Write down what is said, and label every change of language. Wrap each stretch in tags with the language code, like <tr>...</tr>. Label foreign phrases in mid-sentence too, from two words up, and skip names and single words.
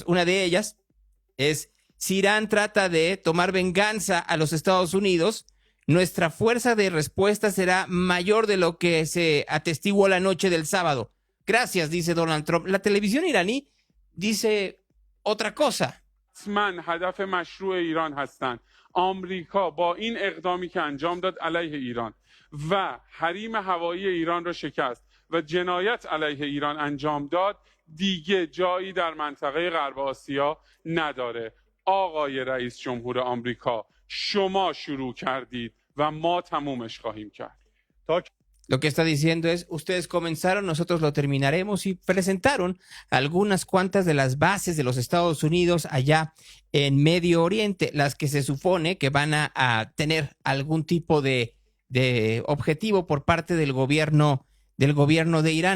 <es>Una de ellas es: si Irán trata de tomar venganza a los Estados Unidos, nuestra fuerza de respuesta será mayor de lo que se atestiguó la noche del sábado. Gracias, dice Donald Trump. La televisión iraní dice otra cosa.</es> <fa>من هدف مشروع ایران هستند. آمریکا با این اقدامی که انجام داد علیه ایران و حریم هوایی ایران را شکست و جنایت علیه ایران انجام داد دیگه جایی در منطقه غرب آسیا نداره. آقای رئیس جمهور آمریکا، شما شروع کردید و ما تمومش خواهیم کرد.</fa> <es>Lo que está diciendo es: ustedes comenzaron, nosotros lo terminaremos, y presentaron algunas cuantas de las bases de los Estados Unidos allá en Medio Oriente, las que se supone que van a tener algún tipo de objetivo por parte del gobierno de Irán.</es>